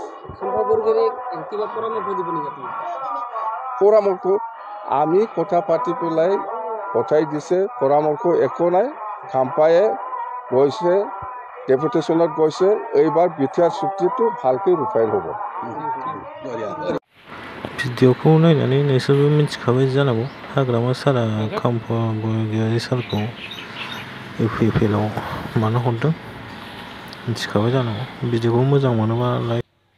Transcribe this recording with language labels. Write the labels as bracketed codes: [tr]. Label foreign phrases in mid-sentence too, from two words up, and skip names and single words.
[as] পৰামৰ্শ আমি কথা পাতি পেলাই পঠাই দিছে পৰামৰ্শ একো নাই খাম্পায়ে গৈছে ডেপুটেশ্যনত গৈছে এইবাৰ বিটিআৰ চুক্তিটো ভালকৈ ৰূপায়ণ হ'ব [brx] भिडिअखौ नायनानै नोंसोरबो मिथिखाबाय जानांगौ हाग्रामा सारआ खाम्फा बरगयारि सारखौ UPPLआव मानो हरदों मिथिखाबाय जानांगौ भिडिअखौ मोजां मोनोबा लाइक